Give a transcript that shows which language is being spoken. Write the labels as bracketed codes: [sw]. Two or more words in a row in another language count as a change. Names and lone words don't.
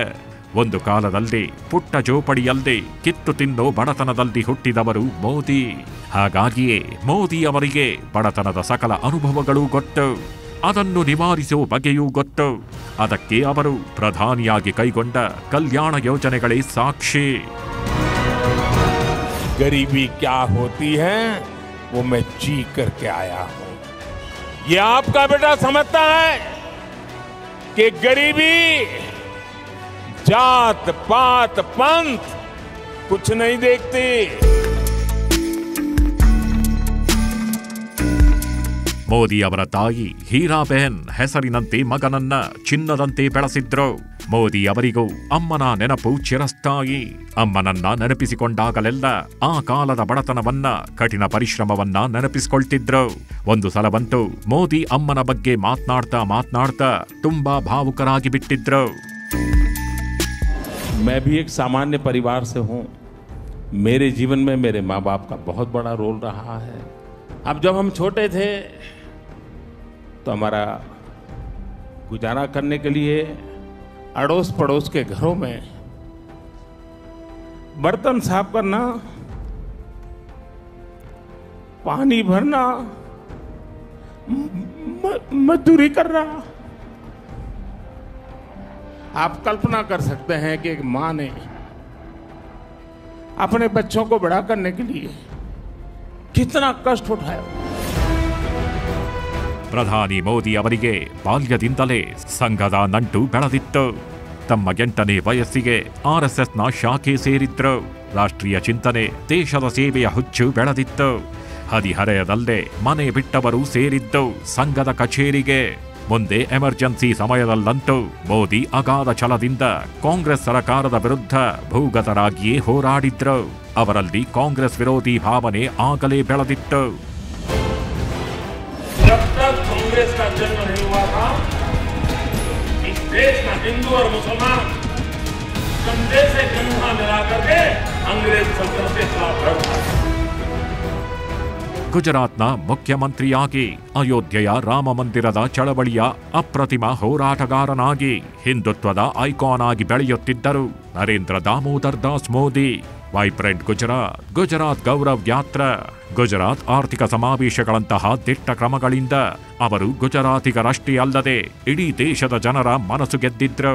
[kn] ಒಂದು ಕಾಲದಲ್ಲಿ ಪುಟ್ಟ ಜೋಪಡಿಯಲ್ಲಿ ಕಿತ್ತು ತಿನ್ನೋ ಬಡತನದಲ್ಲಿ ಹುಟ್ಟಿದವರು ಮೋದಿ. ಹಾಗಾಗಿಯೇ ಮೋದಿ ಅವರಿಗೆ ಬಡತನದ ಸಕಲ ಅನುಭವಗಳು ಗೊತ್ತು, ಅದನ್ನು ನಿವಾರಿಸುವ ಬಗೆಯೂ ಗೊತ್ತು. ಅದಕ್ಕೆ ಅವರು ಪ್ರಧಾನಿಯಾಗಿ ಕೈಗೊಂಡ ಕಲ್ಯಾಣ ಯೋಜನೆಗಳೇ ಸಾಕ್ಷಿ. [hi] गरीबी क्या होती है वो मैं जी करके आया हूं. ये आपका बेटा समझता है कि गरीबी जात पात पंथ कुछ नहीं देखती. [kn] ಮೋದಿ ಅವರ ತಾಯಿ ಹೀರಾಬೆನ್ ಹೆಸರಿನಂತೆ ಮಗನನ್ನ ಚಿನ್ನದಂತೆ ಬೆಳೆಸಿದ್ರು. ಮೋದಿ ಅವರಿಗೂ ಅಮ್ಮನ ನೆನಪು ಚಿರಸ್ಥಾಯಿ. ಅಮ್ಮನನ್ನ ನೆನಪಿಸಿಕೊಂಡಾಗಲೆಲ್ಲ ಆ ಕಾಲದ ಬಡತನವನ್ನ, ಕಠಿಣ ಪರಿಶ್ರಮವನ್ನ ನೆನಪಿಸಿಕೊಳ್ತಿದ್ರು. ಒಂದು ಸಲವಂತೂ ಮೋದಿ ಅಮ್ಮನ ಬಗ್ಗೆ ಮಾತನಾಡ್ತಾ ತುಂಬಾ ಭಾವುಕರಾಗಿ ಬಿಟ್ಟಿದ್ರು. [hi] मैं भी एक सामान्य परिवार से हूं. मेरे जीवन में मेरे माँ बाप का बहुत बड़ा रोल रहा है. अब जब हम छोटे थे तो हमारा गुजारा करने के लिए अड़ोस पड़ोस के घरों में बर्तन साफ करना, पानी भरना, मजदूरी करना. आप कल्पना कर सकते हैं कि एक मां ने अपने बच्चों को बड़ा करने के लिए कितना कष्ट उठाया. [kn] ಪ್ರಧಾನಿ ಮೋದಿ ಅವರಿಗೆ ಬಾಲ್ಯದಿಂದಲೇ ಸಂಘದ ನಂಟು ಬೆಳೆದಿತ್ತು. ತಮ್ಮ 8ನೇ ವಯಸ್ಸಿಗೆ ಆರ್ಎಸ್ಎಸ್ನ ಶಾಖೆ ಸೇರಿದ್ರು. ರಾಷ್ಟ್ರೀಯ ಚಿಂತನೆ, ದೇಶದ ಸೇವೆಯ ಹುಚ್ಚು ಬೆಳೆದಿತ್ತು. ಹದಿಹರೆಯದಲ್ಲೇ ಮನೆ ಬಿಟ್ಟವರು ಸೇರಿದ್ದು ಸಂಘದ ಕಚೇರಿಗೆ. ಮುಂದೆ ಎಮರ್ಜೆನ್ಸಿ ಸಮಯದಲ್ಲಂತೂ ಮೋದಿ ಅಗಾಧ ಛಲದಿಂದ ಕಾಂಗ್ರೆಸ್ ಸರ್ಕಾರದ ವಿರುದ್ಧ ಭೂಗತರಾಗಿಯೇ ಹೋರಾಡಿದ್ರು. ಅವರಲ್ಲಿ ಕಾಂಗ್ರೆಸ್ ವಿರೋಧಿ ಭಾವನೆ ಆಗಲೇ ಬೆಳೆದಿತ್ತು. [hi] जब तक कांग्रेस का जन्म नहीं हुआ था, इस देश का हिंदू और मुसलमान कंधे से कंधा मिला करके अंग्रेज सल्तनत के खिलाफ लड़ता. [kn] ಗುಜರಾತ್ನ ಮುಖ್ಯಮಂತ್ರಿಯಾಗಿ, ಅಯೋಧ್ಯೆಯ ರಾಮ ಮಂದಿರದ ಚಳವಳಿಯ ಅಪ್ರತಿಮ ಹೋರಾಟಗಾರನಾಗಿ, ಹಿಂದುತ್ವದ ಐಕಾನ್ ಆಗಿ ಬೆಳೆಯುತ್ತಿದ್ದರು ನರೇಂದ್ರ ದಾಮೋದರ್ ದಾಸ್ ಮೋದಿ. ವೈಬ್ರೆಂಟ್ ಗುಜರಾತ್, ಗುಜರಾತ್ ಗೌರವ್ ಯಾತ್ರಾ, ಗುಜರಾತ್ ಆರ್ಥಿಕ ಸಮಾವೇಶಗಳಂತಹ ದಿಟ್ಟ ಕ್ರಮಗಳಿಂದ ಅವರು ಗುಜರಾತಿಗರಷ್ಟೇ ಅಲ್ಲದೆ ಇಡೀ ದೇಶದ ಜನರ ಮನಸ್ಸು ಗೆದ್ದಿದ್ರು.